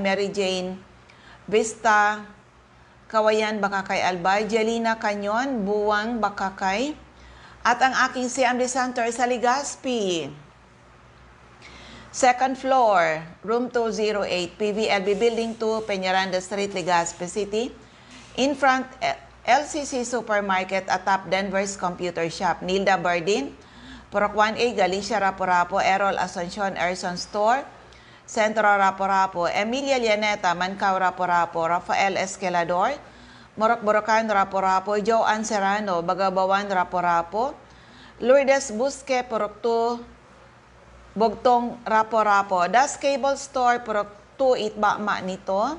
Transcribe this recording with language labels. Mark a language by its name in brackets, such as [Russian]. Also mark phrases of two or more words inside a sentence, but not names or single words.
[Filipino] Mary Jane Vista, Kawayan, Bakakay, Albay. Jelina Canyon, Buwang, Bakakay. At ang aking CMD Center sa Legazpi. [English] Second floor, room 208, PVLB Building 2, Peñaranda Street, Legazpi City. In front, LCC Supermarket at Top Denver's Computer Shop. [Filipino] Nilda Bardin, Purok 1A, Galicia, Rapo-Rapo, Errol Asuncion, Erson Store, Centro Rapo-Rapo, Emilia Lianeta, Mancao, Rapo-Rapo, Rafael Esquelador, Morok Borocan, Rapo-Rapo, Joanne Serrano, Bagabawan, Rapo-Rapo, Lourdes Busque, Purok 2, Bugtong, Rapo-Rapo, Das Cable Store, Purok 2, Itbakma nito.